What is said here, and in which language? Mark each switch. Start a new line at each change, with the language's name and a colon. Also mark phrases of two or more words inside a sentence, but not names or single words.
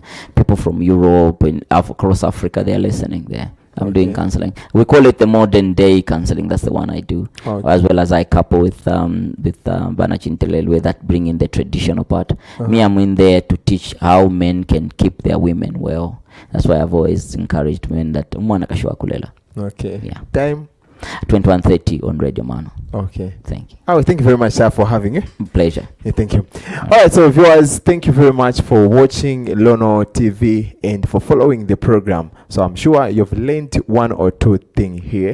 English: People from Europe and across Africa, they are listening there. I'm doing counseling. We call it the modern day counseling. That's the one I do. As well as I couple with Banachintelelwe, that bring in the traditional part. Me, I'm in there to teach how men can keep their women well. That's why I've always encouraged men that
Bemba: umwana kashwa kulela.
English: Okay. Yeah. Time 21:30 on Radio Mano. Okay. Thank you. Oh, thank you very much, sir, for having you. Pleasure. Yeah, thank you. All right, so viewers, thank you very much for watching Lono TV and for following the program. So I'm sure you've learned one or two things here.